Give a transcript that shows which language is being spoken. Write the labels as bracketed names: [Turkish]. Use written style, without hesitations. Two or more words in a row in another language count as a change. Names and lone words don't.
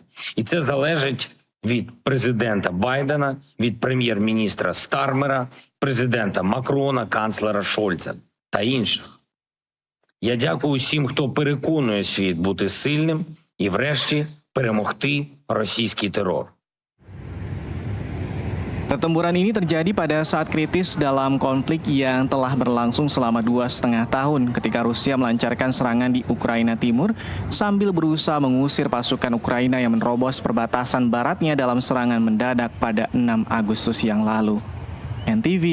[Ukrainian] І це залежить від президента Байдена, від прем'єр-міністра Стармера, президента Макрона, канцлера Шольца та інших. Я дякую усім, хто переконує світ бути сильним і врешті перемогти російський терор. [Indonesian] Pertempuran ini terjadi pada saat kritis dalam konflik yang telah berlangsung selama 2,5 tahun ketika Rusia melancarkan serangan di Ukraina Timur sambil berusaha mengusir pasukan Ukraina yang menerobos perbatasan baratnya dalam serangan mendadak pada 6 Agustus yang lalu.